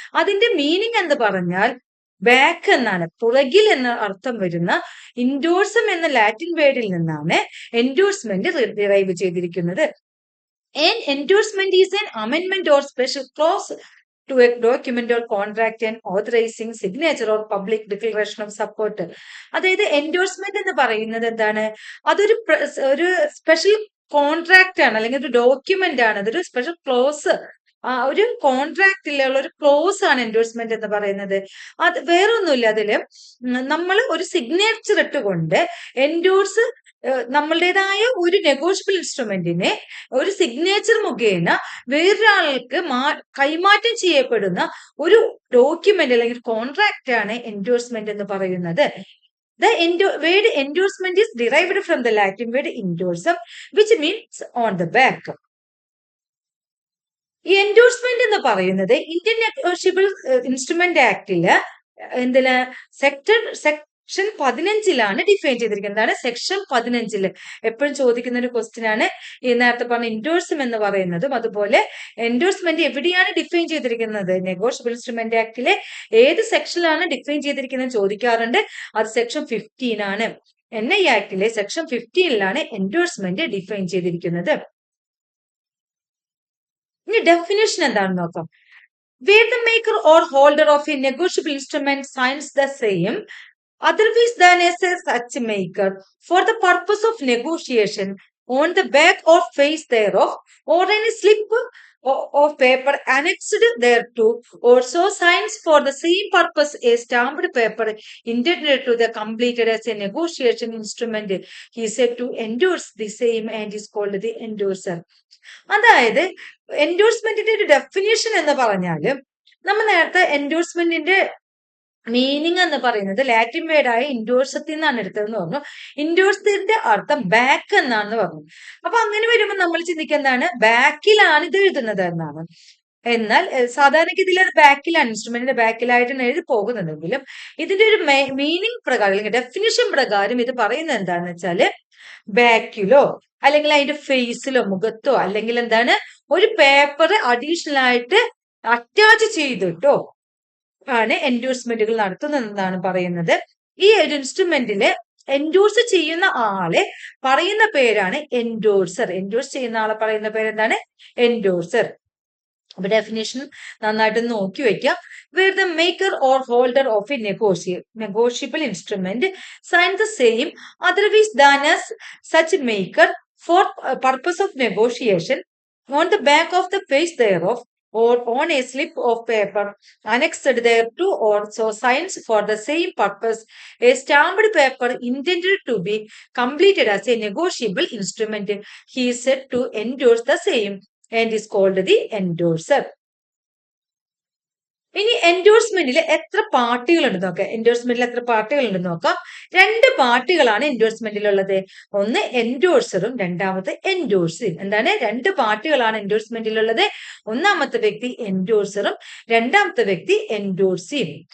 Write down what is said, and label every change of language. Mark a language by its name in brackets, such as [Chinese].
[Malayalam] അതിന്റെ മീനിങ് എന്ന് പറഞ്ഞാൽ ബാക്ക് എന്നാണ്, പുറകിൽ എന്ന അർത്ഥം വരുന്ന ഇൻഡോഴ്സം എന്ന ലാറ്റിൻ വേർഡിൽ നിന്നാണ് എൻഡോഴ്സ്മെന്റ് ഡിറൈവ് ചെയ്തിരിക്കുന്നത്. [English] An endorsement is an amendment or special clause to a document or contract and authorizing signature or public declaration of support. [Malayalam] അതായത് എൻഡോഴ്സ്മെന്റ് എന്ന് പറയുന്നത് എന്താണ്? അതൊരു സ്പെഷ്യൽ കോൺട്രാക്ട് ആണ്, അല്ലെങ്കിൽ ഒരു ഡോക്യുമെന്റ് ആണ്. അതൊരു സ്പെഷ്യൽ ക്ലോസ്, ഒരു കോൺട്രാക്റ്റിലുള്ള ഒരു ക്ലോസ് ആണ് എൻഡോഴ്സ്മെന്റ് എന്ന് പറയുന്നത്. അത് വേറൊന്നുമില്ല. അതില് നമ്മൾ ഒരു സിഗ്നേച്ചർ ഇട്ടുകൊണ്ട് എൻഡോഴ്സ് നമ്മളുടേതായ ഒരു നെഗോഷ്യബിൾ ഇൻസ്ട്രുമെന്റിനെ ഒരു സിഗ്നേച്ചർ മുഖേന വേറൊരാൾക്ക് കൈമാറ്റം ചെയ്യപ്പെടുന്ന ഒരു ഡോക്യുമെന്റ് അല്ലെങ്കിൽ കോൺട്രാക്ട് ആണ് എൻഡോഴ്സ്മെന്റ് എന്ന് പറയുന്നത്. [English] The word endorsement is derived from the Latin word endorsum, which means on the back. [Malayalam] ഈ എൻഡോഴ്സ്മെന്റ് എന്ന് പറയുന്നത് ഇന്ത്യൻ നെഗോഷ്യബിൾ ഇൻസ്ട്രുമെന്റ് ആക്ടില് എന്തിന് സെക്ഷൻ 15 ഡിഫൈൻ ചെയ്തിരിക്കുന്നത്. സെക്ഷൻ 15 എപ്പോഴും ചോദിക്കുന്ന ഒരു ക്വസ്റ്റ്യൻ ആണ് ഈ നേരത്തെ പറഞ്ഞ ഇൻഡോഴ്സം എന്ന് പറയുന്നതും. അതുപോലെ എൻഡോഴ്സ്മെന്റ് എവിടെയാണ് ഡിഫൈൻ ചെയ്തിരിക്കുന്നത്? നെഗോഷ്യബിൾ ഇൻസ്ട്രുമെന്റ് ആക്ടിലെ ഏത് സെക്ഷനിലാണ് ഡിഫൈൻ ചെയ്തിരിക്കുന്നത് ചോദിക്കാറുണ്ട്. അത് സെക്ഷൻ 15 ആണ്. NI ആക്ടിലെ സെക്ഷൻ 15 എൻഡോഴ്സ്മെന്റ് ഡിഫൈൻ ചെയ്തിരിക്കുന്നത്. ഇനി ഡെഫിനിഷൻ എന്താണെന്ന് നോക്കാം. [English] Where the maker or holder of a negotiable instrument signs the same otherwise than as such maker for the purpose of negotiation on the back or face thereof, or any slip of paper annexed thereto, or so signs for the same purpose a stamped paper intended to the completed as a negotiation instrument, he is said to endorse the same and is called the endorser. [Malayalam] അതായത് എൻഡോഴ്സ്മെന്റിന്റെ ഒരു definition എന്ന് പറഞ്ഞാല്, നമ്മൾ നേരത്തെ എൻഡോഴ്സ്മെന്റിന്റെ meaning എന്ന് പറയുന്നത് Latin വേർഡായ ഇൻഡോഴ്സത്തിൽ നിന്നാണ് എടുത്തതെന്ന് പറഞ്ഞു. ഇൻഡോഴ്സത്തിന്റെ അർത്ഥം ബാക്ക് എന്നാണെന്ന് പറഞ്ഞു. അപ്പൊ അങ്ങനെ വരുമ്പോൾ നമ്മൾ ചിന്തിക്കുന്നതാണ് ബാക്കിലാണ് ഇത് എഴുതുന്നത് എന്നാണ്. എന്നാൽ സാധാരണഗതിയിൽ അത് ബാക്കിലാണ്, ഇൻസ്ട്രുമെന്റിന്റെ ബാക്കിലായിട്ടാണ് എഴുതി പോകുന്നതെങ്കിലും ഇതിന്റെ ഒരു മീനിങ് പ്രകാരം അല്ലെങ്കിൽ ഡെഫിനിഷൻ പ്രകാരം ഇത് പറയുന്നത് എന്താണെന്ന് വെച്ചാല് ബാക്കിലോ അല്ലെങ്കിൽ അതിന്റെ ഫേസിലോ മുഖത്തോ അല്ലെങ്കിൽ എന്താണ് ഒരു പേപ്പർ അഡീഷണൽ ആയിട്ട് അറ്റാച്ച് ചെയ്തിട്ടോ ആണ് എൻഡോഴ്സ്മെന്റുകൾ നടത്തുന്നതെന്നാണ് പറയുന്നത്. ഈ ഒരു ഇൻസ്ട്രുമെന്റില് എൻഡോഴ്സ് ചെയ്യുന്ന ആളെ പറയുന്ന പേരാണ് എൻഡോഴ്സർ. എൻഡോഴ്സ് ചെയ്യുന്ന ആളെ പറയുന്ന പേരെന്താണ്? എൻഡോഴ്സർ. അപ്പൊ ഡെഫിനേഷൻ നന്നായിട്ട് നോക്കി വെക്കാം. [English] Where the maker or holder of a negotiable instrument signs the same otherwise than as such maker for purpose of negotiation on the back of the face thereof, or on a slip of paper annexed thereto, or so signs for the same purpose a stamped paper intended to be completed as a negotiable instrument, he is said to endorse the same and is called the endorser. [Malayalam] ഇനി എൻഡോഴ്സ്മെന്റിൽ എത്ര പാർട്ടികൾ ഉണ്ട് നോക്കാം. എൻഡോഴ്സ്മെന്റിൽ എത്ര പാർട്ടികൾ ഉണ്ടെന്ന് നോക്കാം. 2 പാർട്ടികളാണ് എൻഡോഴ്സ്മെന്റിലുള്ളത്. ഒന്ന് എൻഡോഴ്സറും രണ്ടാമത് എൻഡോഴ്സിയും. എന്താണ്? 2 പാർട്ടികളാണ് എൻഡോഴ്സ്മെന്റിലുള്ളത്. ഒന്നാമത്തെ വ്യക്തി എൻഡോഴ്സറും രണ്ടാമത്തെ വ്യക്തി എൻഡോഴ്സിയും.